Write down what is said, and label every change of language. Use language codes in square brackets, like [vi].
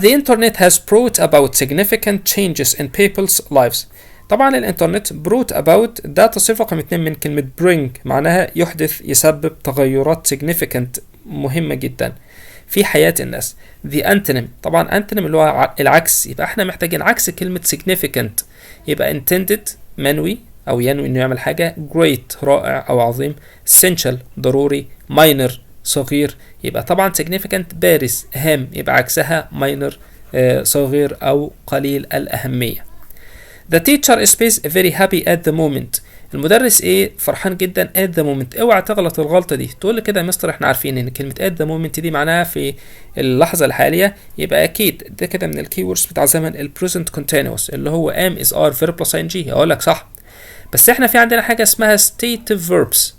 [en] The internet has brought about significant changes in people's lives. [ar] طبعا الانترنت brought about ده تصريف رقم 2 من كلمة bring، معناها يحدث يسبب تغيرات significant مهمة جدا في حياة الناس. The antonym طبعا antonym اللي هو العكس، يبقى احنا محتاجين عكس كلمة significant. يبقى intended منوي او ينوي انه يعمل حاجة، great رائع او عظيم، essential ضروري، minor صغير. يبقى طبعا significant بارز هام، يبقى عكسها minor صغير او قليل الاهمية. [en] The teacher is very happy at the moment. [ar] المدرس ايه فرحان جدا [en] at the moment. [ar] اوعى تغلط الغلطة دي، تقول لي كده يا مستر احنا عارفين ان كلمة at the moment دي معناها في اللحظة الحالية. يبقى اكيد ده كده من الكيوردز بتاع زمن ال present continuous اللي هو [en] am is are verb plus ing. [ar] اقول لك صح، بس احنا في عندنا حاجة اسمها stative verbs.